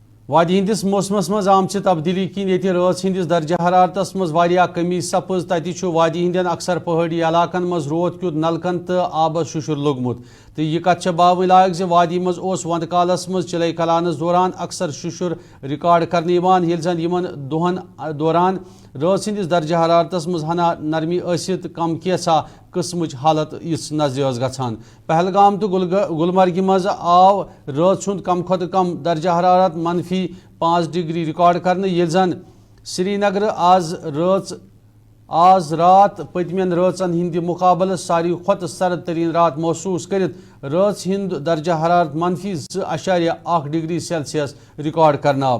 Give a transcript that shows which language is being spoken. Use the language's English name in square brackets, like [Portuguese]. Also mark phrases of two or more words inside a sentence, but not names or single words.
[Kashmiri] وادی ہندس موسمس مز آمچہ تبدیلی کن یہ رات ہندس درجہ حرارتس مز واریاہ کمی سپز تتہ وادی ہندین اکثر پہاڑی علاقن مز رود کیت نلکن تو آبس ششر لوگمت تو یہ کت باون لائق زِ وادی مز وند کالس مز چلے کلانس دوران اکثر ششر ریکارڈ کرنے یل زن یمن دہن دوران رات ہندس درجہ حرارتس مز ہنا نرمی ٲسِتھ کم کیسا قسمچ حالت اس نظر گژھان پہلگام تو گلمرگ مز آو رات سند کم کھت کم درجہ حرارت -5 ڈگری ریکارڈ کرنے یل زن سری نگر آز رات پتمین راتن ہند مقابلہ ساروی کھت سرد ترین رات محسوس کرت رات ہند درجہ حرارت -2.1 ڈگری سیلسیس ریکارڈ کرنا آو